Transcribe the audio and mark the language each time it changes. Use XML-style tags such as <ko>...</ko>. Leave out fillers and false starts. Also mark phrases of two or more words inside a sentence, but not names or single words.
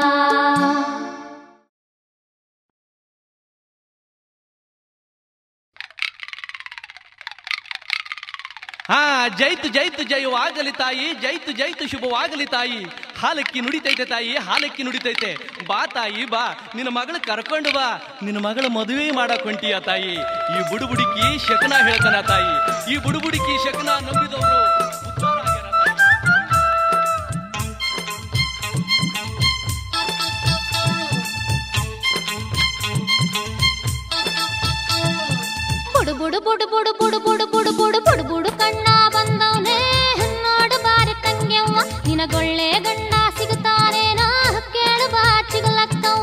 <kn>ಜೈತು ಜೈತು ಜಯವಾಗಲಿ ತಾಯಿ, ಜೈತು ಜೈತು ಶುಭವಾಗಲಿ ತಾಯಿ. ಹಾಲಕ್ಕಿ ನುಡಿತೈತೆ ತಾಯಿ, ಹಾಲಕ್ಕಿ ನುಡಿತೈತೆ. ಬಾ ತಾಯಿ ಬಾ, ನಿನ್ನ ಮಗಳು ಕರ್ಕೊಂಡು ಬಾ. ನಿನ್ನ ಮಗಳ ಮದುವೆ ಮಾಡಕ್ ಹೊಂಟಿಯ ತಾಯಿ. ಈ ಬುಡುಬುಡಿಕಿ ಶಕನ ಹೇಳ್ತಾನ ತಾಯಿ. ಈ ಬುಡುಬುಡಿಕಿ ಶಕನ ನಂಬಿದವರು ಉದ್ಧಾರ ಆಗ್ಯಾರ ಬುಡು ಬುಡು ಬುಡು ಬುಡು ಬುಡು ಬುಡು ಬುಡು ಬುಡು ಬುಡು ಬುಡು ಕಣ್ಣ ಬಂದವನೇ ನೋಡು ಬಾರಿ ತಂಗ್ಯವ್ವ ನಿನಗೊಳ್ಳೆ ಗಂಡ ಸಿಗುತ್ತಾನೇನೋ ಕೇಳು ಬಾ ಚಿಗಲಕ್ಕವ್ವ.</kn>